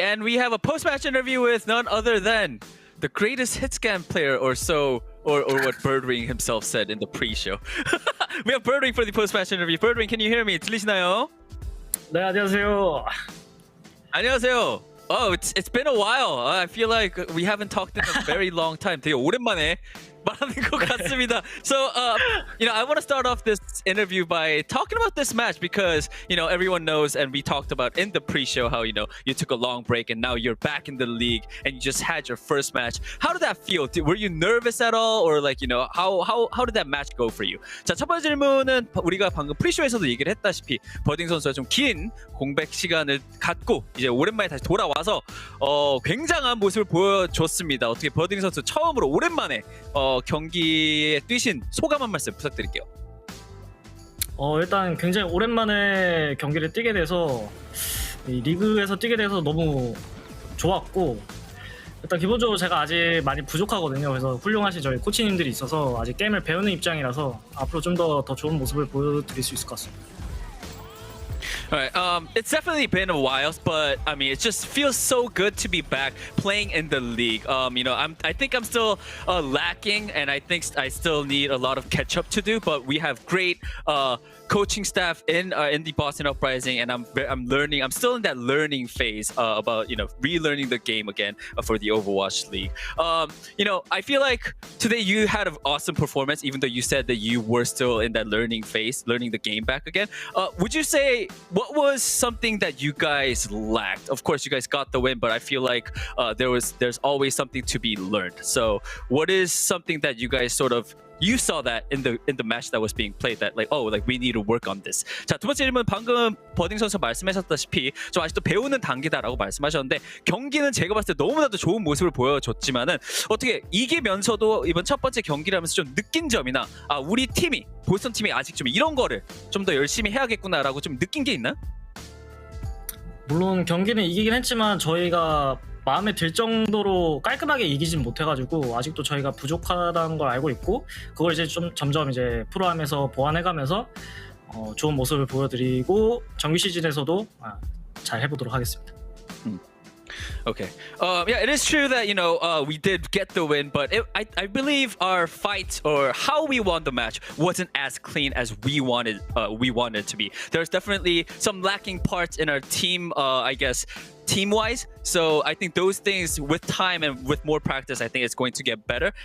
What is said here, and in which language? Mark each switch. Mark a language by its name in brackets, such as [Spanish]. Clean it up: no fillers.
[English] And we have a post-match interview with none other than the greatest hit scan player or so, or what Birdring himself said in the pre-show. We have Birdring for the post-match interview. Birdring, can you hear me? [Korean] 들리시나요? 네, 안녕하세요. 안녕하세요. [English] Oh, it's been a while. I feel like we haven't talked in a very long time. [Korean] 되게 오랜만에 말하는 것 같습니다. [English] So, you know, I want to start off this interview by talking about this match, because, you know, everyone knows, and we talked about in the pre-show how, you know, you took a long break and now you're back in the league and you just had your first match. How did that feel? Were you nervous at all, or like, you know, how did that match go for you? [Korean] 자, 첫 번째 질문은 우리가 방금 프리쇼에서도 얘기를 했다시피 버딩 선수가 좀 긴 공백 시간을 갖고 이제 오랜만에 다시 돌아와서 굉장한 모습을 보여줬습니다. 어떻게 버딩 선수 처음으로 오랜만에 경기에 뛰신 소감 한 말씀 부탁드릴게요. 일단 굉장히 오랜만에 경기를 뛰게 돼서 이 리그에서 뛰게 돼서 너무 좋았고 일단 기본적으로 제가 아직 많이 부족하거든요. 그래서 훌륭하신 저희 코치님들이 있어서 아직 게임을 배우는 입장이라서 앞으로 좀 더 좋은 모습을 보여드릴 수 있을 것 같습니다. [English] All right. It's definitely been a while, but I mean, it just feels so good to be back playing in the league. I think I'm still lacking, and I think I still need a lot of catch up to do. But we have great coaching staff in the Boston Uprising, and I'm learning. I'm still in that learning phase about relearning the game again for the Overwatch League. I feel like today you had an awesome performance, even though you said that you were still in that learning phase, learning the game back again. Would you say what was something that you guys lacked? Of course, you guys got the win, but I feel like there's always something to be learned. So, what is something that you guys you saw that in the match that was being played that we need to work on this. [Korean] 자, 두 번째 질문 방금 버딩 선수 말씀하셨다시피 좀 아직도 배우는 단계다라고 말씀하셨는데 경기는 제가 봤을 때 너무나도 좋은 모습을 보여줬지만은 어떻게 이기면서도 이번 첫 번째 경기를 하면서 좀 느낀 점이나 우리 팀이 보스턴 팀이 아직 좀 이런 거를 좀 더 열심히 해야겠구나라고 좀 느낀 게 있나요? 물론 경기는 이기긴 했지만 저희가 마음에 들 정도로 깔끔하게 이기진 못해가지고 아직도 저희가 부족하다는 걸 알고 있고 그걸 이제 좀 점점 이제 프로암에서 보완해가면서 좋은 모습을 보여드리고 정규 시즌에서도 잘 해보도록 하겠습니다. [English] Okay. Yeah, it is true that we did get the win, but I believe our fight or how we won the match wasn't as clean as we wanted it to be. There's definitely some lacking parts in our team. I guess team-wise. So I think those things with time and with more practice, I think it's going to get better.